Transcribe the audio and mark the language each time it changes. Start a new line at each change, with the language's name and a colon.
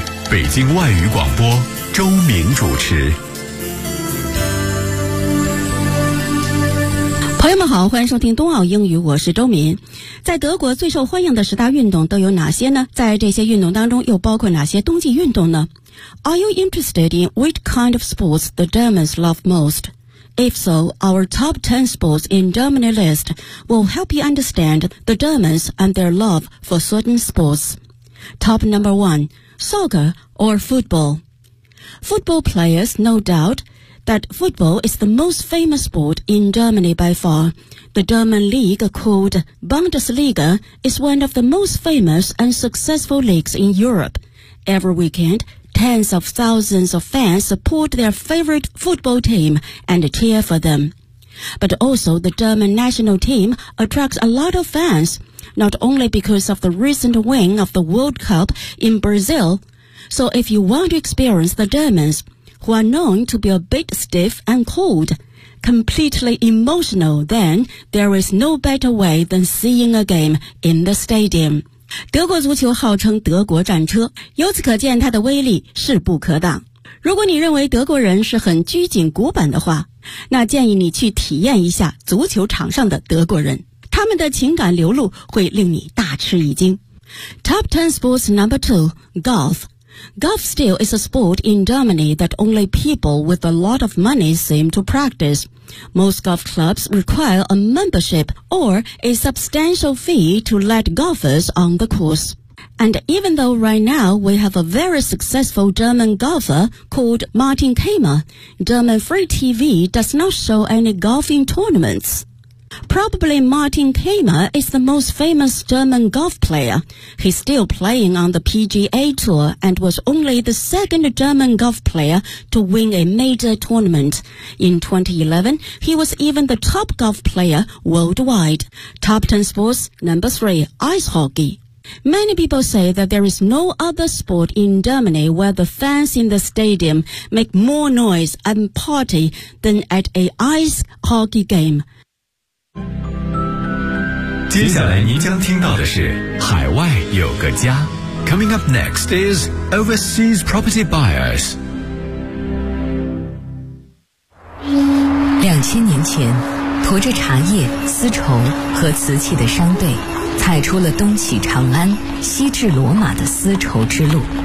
Chinese: 北京外语广播，周明主持。朋友们好，欢迎收听冬奥英语，我是周民。在德国最受欢迎的十大运动都有哪些呢？在这些运动当中又包括哪些冬季运动呢？
English: Are you interested in which kind of sports the Germans love most? If so, our top 10 sports in Germany list will help you understand the Germans and their love for certain sports. Top number 1. Soccer or football. Football players know doubt that football is the most famous sport in Germany by far. The German league called Bundesliga is one of the most famous and successful leagues in Europe. Every weekend, tens of thousands of fans support their favorite football team and cheer for them. But also the German national team attracts a lot of fansNot only because of the recent win of the World Cup in Brazil. So if you want to experience the Germans, who are known to be a bit stiff and cold, completely emotional, then there is no better way than seeing a game in the stadium.
Chinese: 德国足球号称德国战车，由此可见它的威力势不可挡。如果你认为德国人是很拘谨古板的话，那建议你去体验一下足球场上的德国人。他们的情感流露会令你大吃一惊。
English: Top 10 sports number 2, golf. Golf still is a sport in Germany that only people with a lot of money seem to practice. Most golf clubs require a membership or a substantial fee to let golfers on the course. And even though right now we have a very successful German golfer called Martin Kramer, German free TV does not show any golfing tournaments. Probably Martin Kramer is the most famous German golf player. He's still playing on the PGA Tour and was only the second German golf player to win a major tournament. In 2011, he was even the top golf player worldwide. Top 10 sports number 3, ice hockey. Many people say that there is no other sport in Germany where the fans in the stadium make more noise and party than at an ice hockey game.
Chinese: 接下来您将听到的是海外有个家。
English: Coming up next is Overseas Property Buyers.
Chinese: 千年前，驮着茶叶、丝绸和瓷器的商队，踩出了东起长安、西至罗马的丝绸之路。